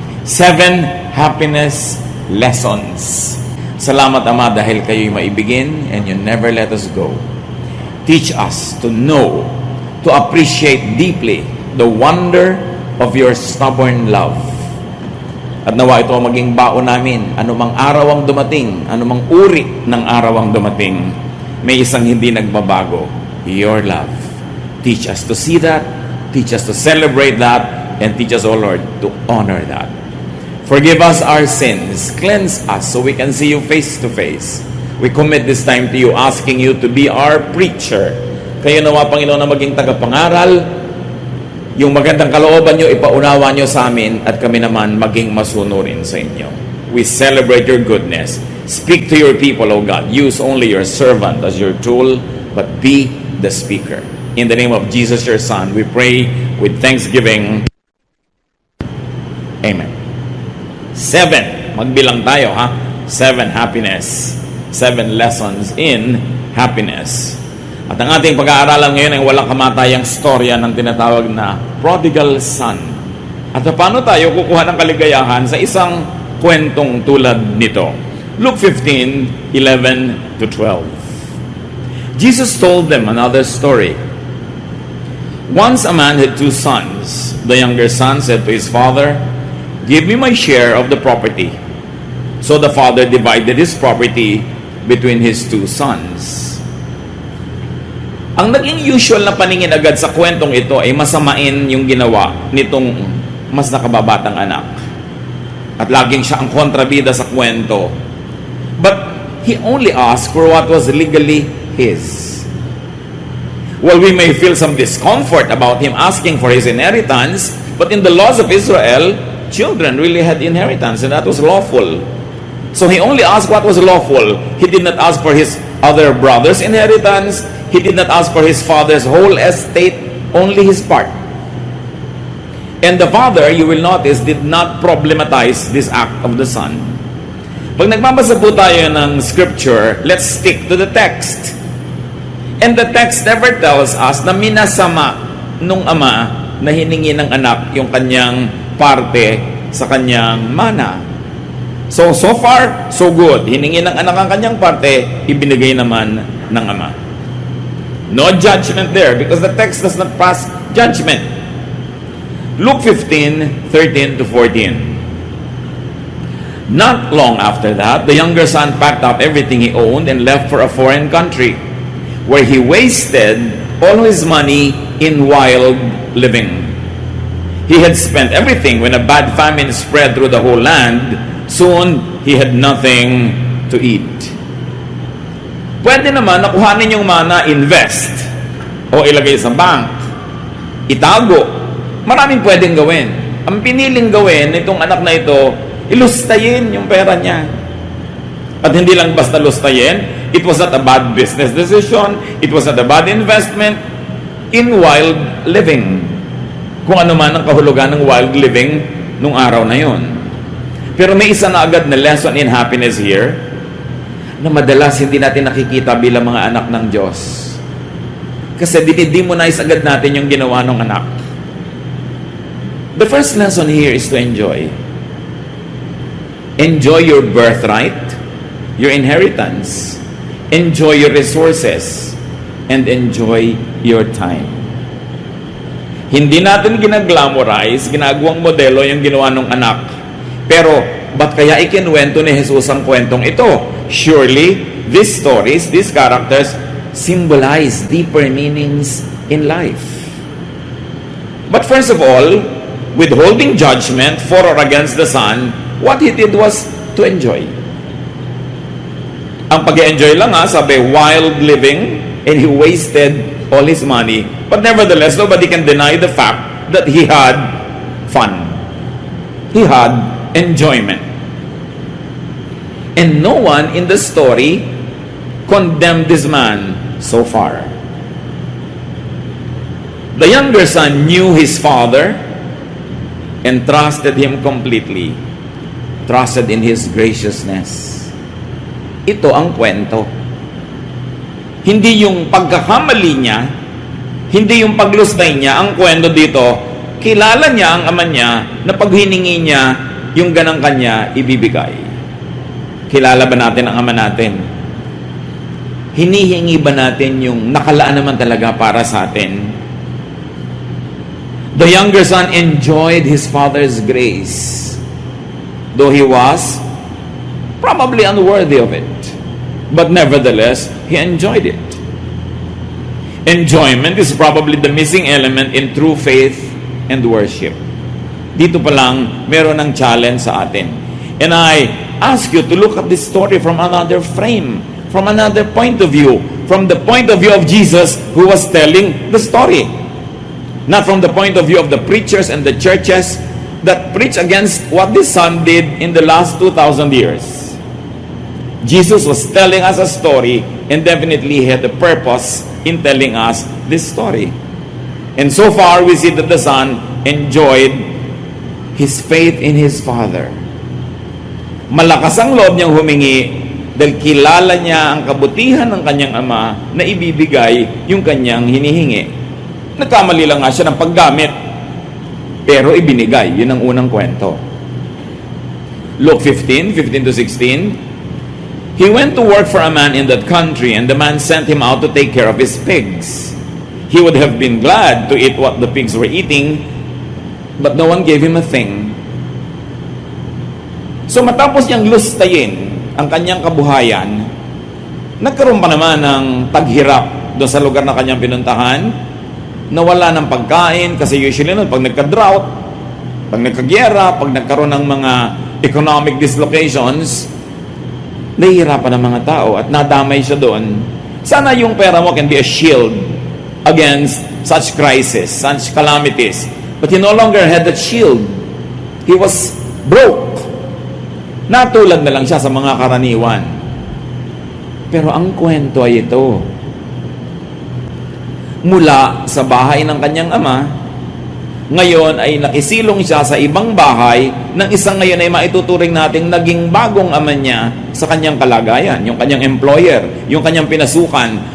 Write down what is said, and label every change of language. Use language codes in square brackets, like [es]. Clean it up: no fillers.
[en] 7 happiness lessons. [tl] Salamat, Ama, dahil kayo'y maibigin [en] and you never let us go. Teach us to know, to appreciate deeply the wonder of your stubborn love. [tl] At nawa ito ang maging baon namin, anumang araw ang dumating, anumang uri ng araw ang dumating, may isang hindi nagbabago, [en] your love. Teach us to see that, teach us to celebrate that, and teach us, O Lord, to honor that. Forgive us our sins, cleanse us so we can see you face to face. We commit this time to you, asking you to be our preacher. [tl] Kayo nawa, Panginoon, na maging tagapangaral, yung magandang kalooban nyo, ipaunawa nyo sa amin, at kami naman maging masunurin sa inyo. [en] We celebrate your goodness. Speak to your people, O God. Use only your servant as your tool, but be the speaker. In the name of Jesus, your Son, we pray with thanksgiving. [tl] Amen. 7. Magbilang tayo, ha? [en] 7 happiness. 7 lessons in happiness. [tl] At ang ating pag-aaralan ngayon ay walang kamatayang storya ng tinatawag na prodigal son. At paano tayo kukuha ng kaligayahan sa isang kwentong tulad nito? [en] Luke 15:11 to 12. Jesus told them another story. Once a man had 2 sons. The younger son said to his father, "Give me my share of the property." So the father divided his property between his 2 sons. [tl] Ang naging usual na paningin agad sa kwentong ito ay masamain yung ginawa nitong mas nakababatang anak. At laging siya ang kontrabida sa kwento. [en] But he only asked for what was legally his. Well, we may feel some discomfort about him asking for his inheritance, but in the laws of Israel, children really had inheritance, and that was lawful. So he only asked what was lawful. He did not ask for his other brother's inheritance. He did not ask for his father's whole estate, only his part. And the father, you will notice, did not problematize this act of the son. [tl] Pag nagbabasa po tayo ng scripture, [en] let's stick to the text. And the text never tells us [tl] na minasama nung ama na hiningi ng anak yung kanyang parte sa kanyang mana. [en] So far, so good. [tl] Hiningi ng anak ang kanyang parte, ibinigay naman ng ama. [en] No judgment there because the text does not pass judgment. Luke 15:13 to 14. Not long after that, the younger son packed up everything he owned and left for a foreign country, where he wasted all his money in wild living. He had spent everything when a bad famine spread through the whole land. Soon, he had nothing to eat. [tl] Pwede naman nakuhanin yung mana, invest, o ilagay sa bank, itago. Maraming pwedeng gawin. Ang piniling gawin nitong anak na ito, ilustayin yung pera niya. At hindi lang basta lustayin, [en] it was not a bad business decision, it was not a bad investment in wild living. [tl] Kung ano man ang kahulugan ng wild living nung araw na yon. Pero may isa na agad na [en] lesson in happiness here [tl] na madalas hindi natin nakikita bilang mga anak ng Diyos. Kasi dinidemonize agad natin yung ginawa ng anak. [en] The first lesson here is to enjoy. Enjoy your birthright, your inheritance. Enjoy your resources, and enjoy your time. [tl] Hindi natin ginaglamorize, ginagawang modelo yung ginawa ng anak. Pero, ba't kaya ikinwento ni Jesus ang kwentong ito? [en] Surely, these stories, these characters, symbolize deeper meanings in life. But first of all, withholding judgment for or against the son, what he did was to enjoy. [tl] Ang pag-enjoy lang sabi, [en] wild living, and he wasted all his money. But nevertheless, nobody can deny the fact that he had fun. He had enjoyment. And no one in the story condemned this man so far. The younger son knew his father and trusted him completely. Trusted in his graciousness. [tl] Ito ang kwento. Hindi yung pagkakamali niya Hindi yung paglustay niya. Ang kwento dito, kilala niya ang ama niya na pag hiningi niya yung ganang kanya, ibibigay. Kilala ba natin ang ama natin? Hinihingi ba natin yung nakalaan naman talaga para sa atin? [en] The younger son enjoyed his father's grace, though he was probably unworthy of it. But nevertheless, he enjoyed it. Enjoyment is probably the missing element in true faith and worship. [tl] Dito pa lang, meron ng challenge sa atin. [en] And I ask you to look at this story from another frame, from another point of view, from the point of view of Jesus who was telling the story. Not from the point of view of the preachers and the churches that preach against what this son did in the last 2,000 years. Jesus was telling us a story, and definitely he had a purpose in telling us this story. And so far, we see that the son enjoyed his faith in his father. [tl] Malakas ang loob niyang humingi dahil kilala niya ang kabutihan ng kanyang ama na ibibigay yung kanyang hinihingi. Nagkamali lang nga siya ng paggamit, pero ibinigay. Yun ang unang kwento. Luke 15 to 16. [en] He went to work for a man in that country, and the man sent him out to take care of his pigs. He would have been glad to eat what the pigs were eating, but no one gave him a thing. [tl] So matapos niyang lustayin ang kanyang kabuhayan, nagkaroon pa naman ng taghirap doon sa lugar na kanyang pinuntahan, nawala ng pagkain, kasi usually nun, pag nagka-drought, pag nagka-gyera, pag nagkaroon ng mga economic dislocations, nahihirapan ng mga tao at nadamay siya doon. Sana yung pera mo [en] can be a shield against such crisis, such calamities. But he no longer had that shield. He was broke. [tl] Natulad na lang siya sa mga karaniwan. Pero ang kwento ay ito. Mula sa bahay ng kanyang ama, ngayon ay nakisilong siya sa ibang bahay ng isang ngayon ay maituturing nating naging bagong ama niya sa kanyang kalagayan, yung kanyang employer, yung kanyang pinasukan.